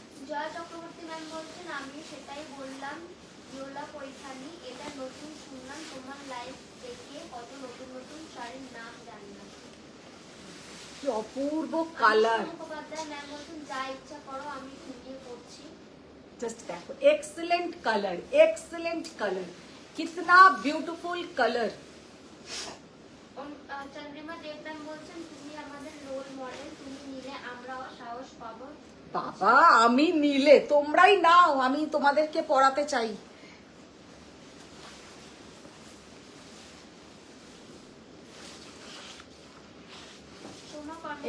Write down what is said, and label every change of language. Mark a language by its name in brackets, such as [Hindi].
[Bangla] Jaya Chakraborty ma'am বলছেন আমি সেটাই বললাম, ইয়োলা পৈঠানি এটা নতুন শুনলাম, তোমার লাইভ দেখে কত নতুন নতুন শাড়ির নাম জানলাম। কি অপূর্ব কালার। মুখোপাধ্যায় ম্যাম বলছেন যা ইচ্ছা করো আমি খুঁটিয়ে পড়ছি। [Hindi] जस्ट देखो एक्सीलेंट कलर कितना ब्यूटीफुल कलर। [Bangla] চন্দ্রিমা দেব ম্যাম বলছেন তুমি আমাদের রোল মডেল, তুমি নিলে আমরাও সাহস পাবো। বাবা আমি নিলে তোমরাই নাও, আমি তোমাদেরকে পড়াতে চাই। সোমা কর্মকার